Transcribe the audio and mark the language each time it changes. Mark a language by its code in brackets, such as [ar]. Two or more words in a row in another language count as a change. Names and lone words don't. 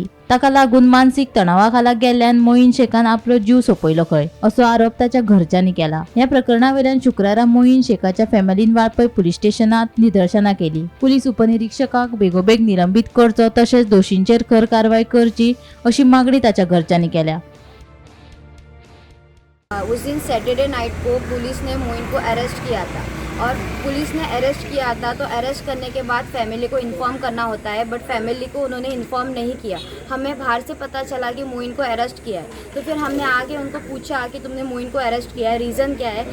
[kok] ताका लागून मानसीक तणावाखाला गेल्ल्यान मोईन शेखान आपलो जीव सोंपयलो खंय असो आरोप ताच्या घरच्यांनी केला। ह्या प्रकरणावेल्यान शुक्रारा मोईन शेखाच्या फॅमिलीन वाळपय पुलीस स्टेशनात निदर्शनां केली। पुलीस उपनिरीक्षकाक बेगोबेग निलंबित करचो तशेंच दोषींचेर खर कारवाई करची अशी मागणी ताच्या घरच्यांनी केल्या। [hi] उस दिन [en] Saturday night [hi] को पुलिस ने मोइन को अरेस्ट किया था और पुलिस ने अरेस्ट किया था तो अरेस्ट करने के बाद फैमिली को इन्फॉर्म करना होता है, बट फैमिली को उन्होंने इन्फॉर्म नहीं किया। हमें बाहर से पता चला कि मोइन को अरेस्ट किया है, तो फिर हमने आके उनको पूछा कि तुमने मोइन को अरेस्ट किया है, रीज़न क्या है।